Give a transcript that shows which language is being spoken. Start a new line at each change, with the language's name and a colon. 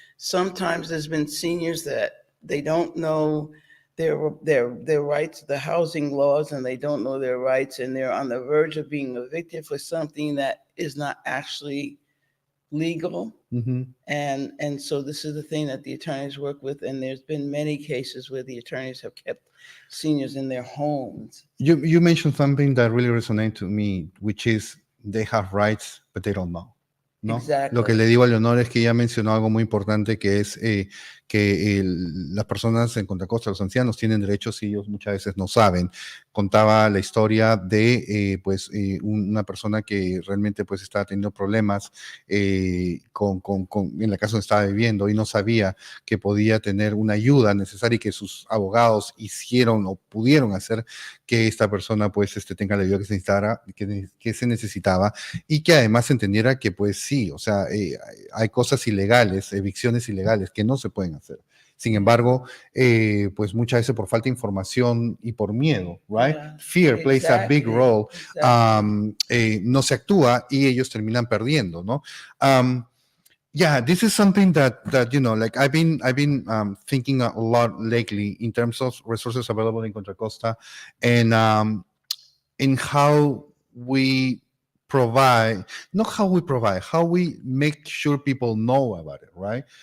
English: Sometimes there's been seniors that they don't know their rights, the housing laws, and they don't know their rights, and they're on the verge of being evicted for something that is not actually legal. Mm-hmm. And so this is the thing that the attorneys work with, and there's been many cases where the attorneys have kept seniors in their homes. You mentioned something that really resonated to me, which is they have rights, but they don't know.
Spanish: ¿No?
English: Exactly.
Spanish: Lo que le digo a Leonor es que ella mencionó algo muy importante, que es que las personas en Contra Costa, los ancianos, tienen derechos y ellos muchas veces no saben. Contaba la historia de una persona que realmente pues estaba teniendo problemas en la casa donde estaba viviendo y no sabía que podía tener una ayuda necesaria y que sus abogados hicieron o pudieron hacer que esta persona pues tenga la ayuda que se necesitaba, y que además entendiera que pues sí, o sea, hay cosas ilegales, evicciones ilegales que no se pueden hacer. Sin embargo, pues muchas veces por falta de información y por miedo,
English: right? Yeah, Fear plays a big role. Exactly.
Spanish: No se actúa y ellos terminan perdiendo, ¿no?
English: Yeah, this is something that like I've been thinking a lot lately in terms of resources available in Contra Costa, and in how we provide, not how we provide, how we make sure people know about it, right?